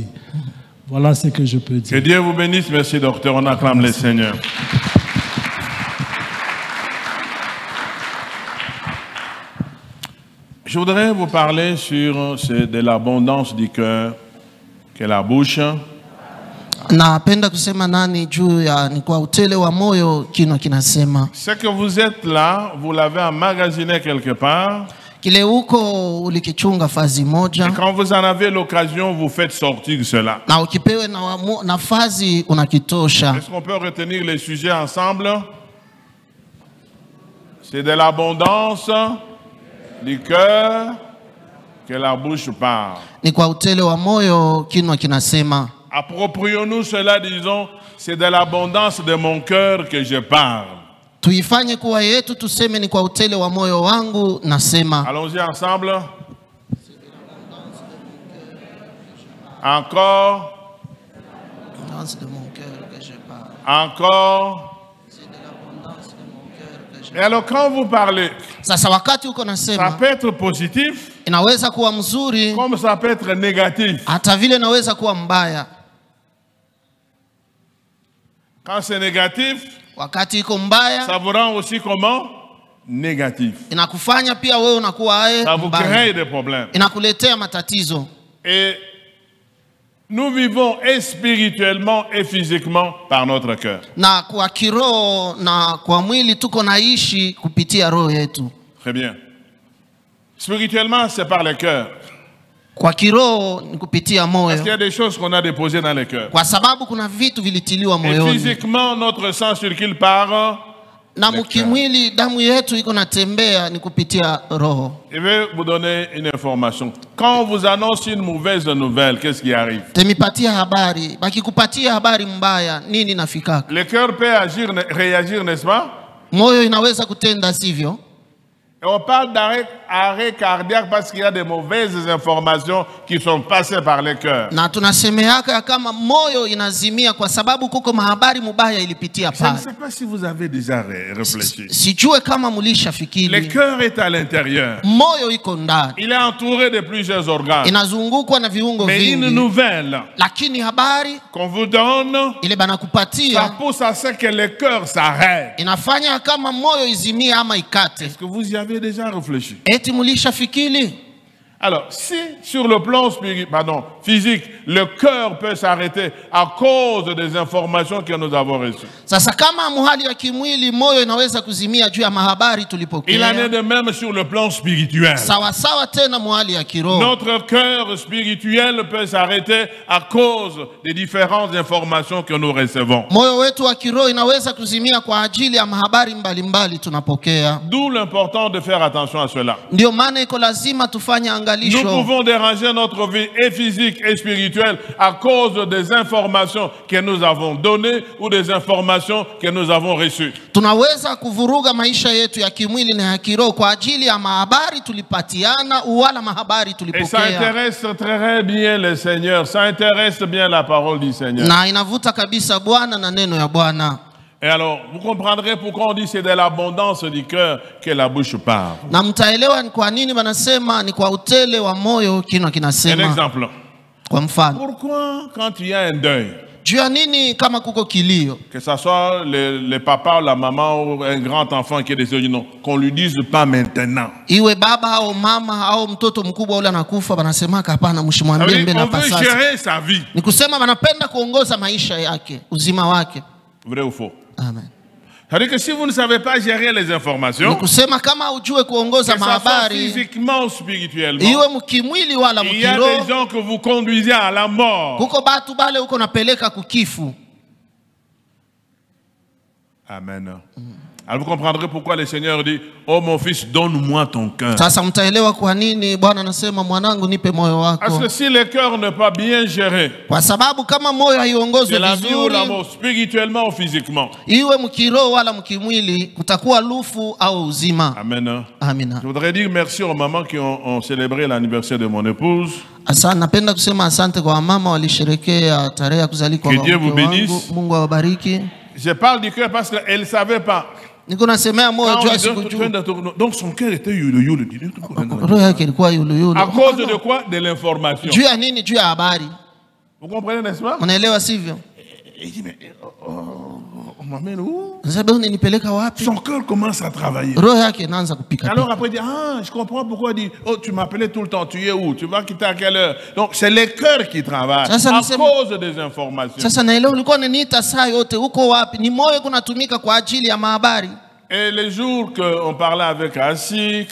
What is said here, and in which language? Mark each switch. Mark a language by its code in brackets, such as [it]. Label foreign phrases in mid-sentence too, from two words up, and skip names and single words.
[fr] Voilà ce que je peux dire. Que Dieu vous bénisse. Merci, docteur. On acclame le Seigneur. Je voudrais vous parler sur de l'abondance du cœur que la bouche. [sw] Napenda kusema nani juu ya ni kwa utele wa moyo kino kinasema. [fr] Ce que vous êtes là, vous l'avez emmagasiné quelque part. [sw] Kile uko ulikichunga fazi moja. [fr] Et quand vous en avez l'occasion, vous faites sortir cela. [sw] Na ukipewe na fazi unakitosha. [fr] Est-ce qu'on peut retenir les sujets ensemble? C'est de l'abondance du cœur que la bouche parle. [sw] Ni kwa utele wa moyo kino kinasema. [fr] Approprions-nous cela, disons, c'est de l'abondance de mon cœur que je parle. [sw] Tuifanye kuwa yetu, tuseme ni kwa utele wa moyo wangu nasema. [fr] Allons-y ensemble. Encore. De mon cœur que je parle. Encore. C'est de l'abondance de mon cœur que je parle. Et alors quand vous parlez, [sw] sasa wakati uko nasema, [fr] ça peut être positif. [sw] Inaweza kuwa mzuri. [fr] Comme ça peut être négatif. [sw] Hata vile inaweza kuwa mbaya. [fr] Quand c'est négatif, [sw] wakati iko mbaya, [fr] ça vous rend aussi comment? Négatif. [sw] Inakufanya pia wewe unakuwa [fr] ça vous crée des problèmes. [sw] Inakuletea matatizo. [fr] Et Nous vivons et spirituellement et physiquement par notre cœur. [sw] Na kwa kiroho na kwa mwili tuko naishi kupitia roho yetu. [fr] Très bien. Spirituellement, c'est par le cœur. [sw] Kwa kiroho ni kupitia [fr] Parce [sw] moyo. [fr] qu'il y a des choses qu'on a déposées dans le cœur. [sw] Kwa sababu kuna vitu vilitiliwa [fr] Et [sw] moyoni. [fr] physiquement, notre sang circule par... [sw] Na mkimwili damu yetu iko natembea ni kupitia roho. [fr] Je vais vous donner une information. Quand on vous annonce une mauvaise nouvelle, qu'est-ce qui arrive? [sw] Temipatia habari, bakikupatia habari mbaya, nini nafikaka? [fr] Le cœur peut agir, réagir, n'est-ce pas? [sw] Moyo inaweza kutenda sivyo? [fr] Et on parle d'arrêt cardiaque parce qu'il y a des mauvaises informations qui sont passées par le cœur. [sw] Na tunasemeaka kama moyo inazimia kwa sababu kuko mahabari mubaya ilipitia [fr] Je ne [sw] pale. [fr] sais pas si vous avez déjà réfléchi. [sw] Sijue kama mulisha [fr] Le [sw] fikiri. [fr] cœur est à l'intérieur. [sw] Moyo iko ndani. [fr] Il est entouré de plusieurs organes. [sw] Inazungukwa na viungo [fr] Mais une [sw] vingi. [fr] nouvelle [sw] Lakini habari [fr] qu'on vous donne, [sw] ile [fr] ça [sw] banakupatia [fr] pousse à ce que le cœur s'arrête. [sw] inafanya kama moyo izimie ama ikate. [fr] Est-ce que vous y avez déjà réfléchi? [sw] Eti mulisha fikiri? [fr] Alors, si sur le plan physique, le cœur peut s'arrêter à cause des informations que nous avons reçues, [sw] Sasa kama muhali ya kimwili moyo inaweza kuzimia juu ya mahabari [fr] il en est [sw] tulipokea. [fr] de même sur le plan spirituel. [sw] Sawa sawa tena muhali ya kiroho. [fr] Notre cœur spirituel peut s'arrêter à cause des différentes informations que nous recevons. [sw] Moyo wetu wa kiroho inaweza kuzimia kwa ajili ya mahabari mbalimbali tunapokea. [fr] D'où l'important de faire attention à cela. [sw] Ndio maana iko lazima tufanye [fr] Nous [sw] angalisho. [fr] pouvons déranger notre vie et physique et spirituelle à cause des informations que nous avons données ou des informations que nous avons reçues. [sw] Tunaweza kuvuruga maisha yetu ya kimwili na ya kiroho kwa ajili ya mahabari tulipatiana wala mahabari [fr] Et ça [sw] tulipokea. [fr] intéresse très bien le Seigneur, ça intéresse bien la parole du Seigneur. [sw] Na inavuta kabisa Bwana na neno ya Bwana. [fr] Et alors, vous comprendrez pourquoi on dit c'est de l'abondance du cœur que la bouche parle. [sw] Na mtaelewa ni kwa nini wanasema ni kwa utele wa moyo kinywa [fr] Un [sw] kinasema. [fr] exemple. [sw] Kwa mfano, [fr] Pourquoi quand il y a un deuil, [sw] juu ya nini kama kuko kilio, [fr] que ce soit le papa ou la maman ou un grand enfant qui est décédé, non, qu'on lui dise pas maintenant. [sw] iwe baba au mama au mtoto mkubwa ule anakufa, wanasemaka hapana, [fr] Ça veut [sw] mshimwambie [fr] dire [sw] mbele [fr] qu'on [sw] hapa [fr] veut [sw] sasa. [fr] gérer sa vie. [sw] Ni kusema wanapenda kuongoza maisha yake, uzima wake. [fr] Vrai ou faux? Amen. C'est-à-dire que si vous ne savez pas gérer les [sw] Ni [fr] informations, [sw] kusema kama ujue [fr] que [sw] kuongoza [fr] ce soit [sw] mahabari, [fr] physiquement ou spirituellement, [sw] iwe mkimwili wala [fr] il y a des [sw] mkiroho, [fr] gens que vous conduisez à la mort. [sw] kuko batu bale uko napeleka kukifu. Amen. [fr] Alors vous comprendrez pourquoi le Seigneur dit, oh mon fils, donne-moi ton cœur. [sw] Sasa mtaelewa kwa nini Bwana anasema mwanangu nipe moyo [fr] Parce [sw] wako. [fr] que si le cœur n'est pas bien géré, [sw] Kwa sababu kama moyo haiongozwe [fr] c'est la vie ou la [sw] vizuri, [fr] mort, spirituellement ou physiquement. [sw] iwe mkiroho wala mkimwili, kutakuwa lufu au uzima. Amen. Amina. [fr] Je voudrais dire merci aux mamans qui ont célébré l'anniversaire de mon épouse. [sw] Asante, napenda kusema asante kwa wamama walisherekea tarehe ya kuzaliwa kwa [fr] Que Dieu vous [sw] mke wangu. [fr] bénisse. [sw] Mungu awabariki. [fr] Je parle du cœur parce qu'elle ne savait pas. [sw] Niko nasemea moyo [fr] Quand [sw] juu [fr] on lui [sw] sikujua. [fr] donne- Donc son cœur était yulu. [sw] Roho yake ilikuwa yuluyulu. [fr] À cause de quoi? De l'information. [sw] Juu ya nini? Juu ya habari. [fr] Vous comprenez, n'est-ce pas? [sw] Unaelewa sivyo? [fr] Il dit, mais on m'amène où? [sw] Sasa unanipeleka wapi? [fr] Son cœur commence à travailler. [sw] Roho yake inaanza kupika. [fr] Alors après, il dit, ah, je comprends pourquoi il dit, oh, tu m'appelais tout le temps, tu es où? Tu vas quitter à quelle heure? Donc, c'est le cœur qui travaille Ça, à c'est- cause des informations. [sw] Sasa naelewa ulikuwa unaniita saa yote, uko wapi? Ni moyo kunatumika kwa ajili ya mahabari. [fr] Et les jours qu'on parlait avec Asik,